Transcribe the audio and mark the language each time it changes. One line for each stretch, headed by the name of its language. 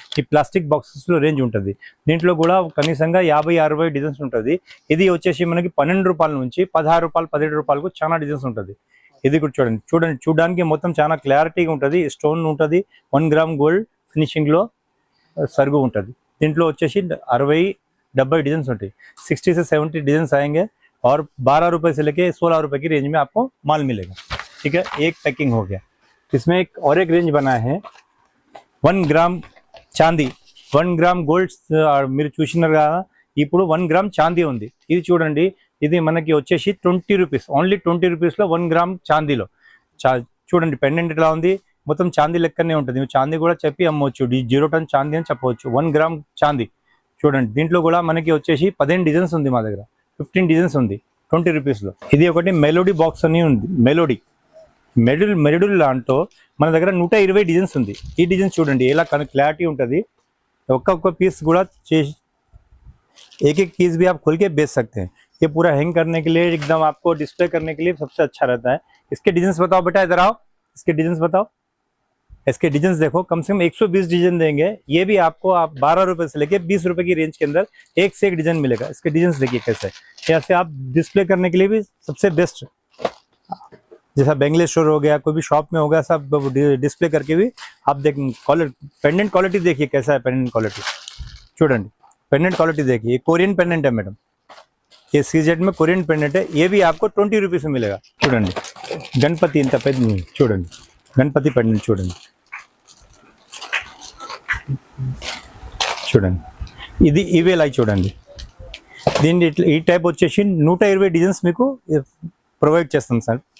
Telugu: ఈ plastic బాక్సెస్లో range ఉంటుంది। దీంట్లో కూడా కనీసంగా 50-60 డిజైన్స్ ఉంటుంది। ఇది వచ్చేసి మనకి 12 రూపాయల నుంచి 16 రూపాయలు 17 రూపాయలకు చాలా డిజైన్స్ ఉంటుంది। ఇది కూడా చూడండి, చూడడానికి మొత్తం చాలా క్లారిటీగా ఉంటుంది। స్టోన్ ఉంటుంది, 1 గ్రామ్ గోల్డ్ ఫినిషింగ్లో సరుగు ఉంటుంది। దీంట్లో వచ్చేసి 60-70 डिजाइन ఉంటాయి।
Hindi: 60 से 70 डिजाइन आएंगे और 12 रुपए से लेके 16 रुपए की रेंज में आपको माल मिलेगा। ठीक है, एक पैकिंग हो गया। इसमें एक रेंज बना है
Telugu: 1 గ్రామ్ చాందీ, 1 గ్రామ్ గోల్డ్ మీరు చూసినారు కదా। ఇప్పుడు 1 గ్రామ్ చాందీ ఉంది। ఇది చూడండి, ఇది మనకి వచ్చేసి 20 రూపీస్, ఓన్లీ 20 రూపీస్లో 1 గ్రామ్ చాందీలో చూడండి, పెండెంట్ ఇట్లా ఉంది, మొత్తం చాందీ లెక్కనే ఉంటుంది। చాందీ కూడా చెప్పి అమ్మవచ్చు, 0 టన్ చాందీ అని చెప్పవచ్చు। 1 గ్రామ్ చాందీ చూడండి। దీంట్లో కూడా మనకి వచ్చేసి 15 డిజైన్స్ ఉంది, మా దగ్గర 15 డిజైన్స్ ఉంది 20 రూపీస్లో। ఇది ఒకటి మెలోడీ బాక్స్ అని ఉంది, మెలోడీ లాంటో మన దగ్గర 120 డిజైన్స్ ఉంది। ఈ డిజైన్స్ చూడండి ఎలా క్లారిటీ ఉంటుంది। ఒక్కొక్క పీస్ కూడా చేసి
Hindi: एक पीस भी आप खोल के बेच सकते हैं। ये पूरा हैंग करने के लिए, एकदम आपको डिस्प्ले करने के लिए सबसे अच्छा रहता है। इसके डिजाइन बताओ बेटा, इधर आओ, इसके डिजाइन बताओ। इसके डिजाइन देखो, कम से कम 120 डिजाइन देंगे। ये भी आपको 12 रुपए से लेके 20 रुपए की रेंज के अंदर एक से एक डिजाइन मिलेगा। इसके डिजाइन देखिए कैसे, ऐसे आप डिस्प्ले करने के लिए भी सबसे बेस्ट, जैसा बेंगले स्टोर हो गया, कोई भी शॉप में हो गया, सब डिस्प्ले करके भी आप देख। पेंडेंट क्वालिटी देखिए कैसा है, पेंडेंट क्वालिटी
Telugu: చూడండి,
Hindi: पेंडेंट क्वालिटी देखिए, कोरियन पेंडेंट है मैडम, ये सीजेड में कोरियन पेंडेंट है। ये भी आपको 20 रुपीस में मिलेगा।
Telugu: చూడండి, గణపతి ఇంత పెద్ద చూడండి, గణపతి పెండెంట్ చూడండి, ఇది ఈవేల్ అయి చూడండి. దీన్ని ఈ టైప్ వచ్చేసి 120 డిజైన్స్ మీకు ప్రొవైడ్ చేస్తాం సార్.